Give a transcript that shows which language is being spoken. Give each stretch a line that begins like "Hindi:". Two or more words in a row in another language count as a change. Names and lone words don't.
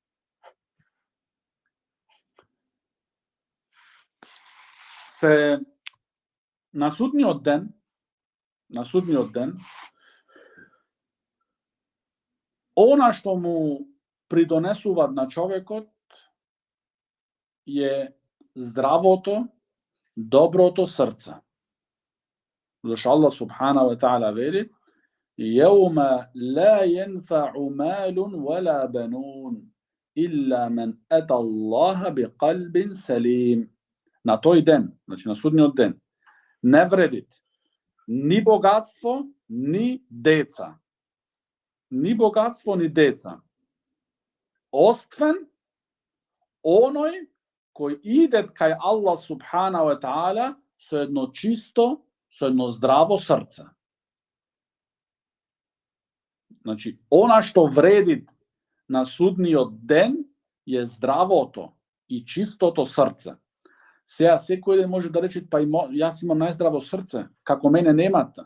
Macedonian: На судниот ден, она што му придонесуваат на човекот е здравото, доброто срце.
Arabic: Зашто الله سبحانه و تعالى вели: "يوم لا ينفع مال ولا بنون إلا من أتى الله بقلب سليم."
Macedonian: На тој ден, значи на судниот ден, не вредит ни богатство, ни деца. Ни богатство, ни деца. Освен оној кој иде кај
Arabic: الله سبحانه و تعالى
Macedonian: со едно чисто, со едно здраво срце. Значи, она што вреди на судниот ден е здравото и чистото срце. Сега секој ден може да рече, па јас имам најздраво срце, како мене немате.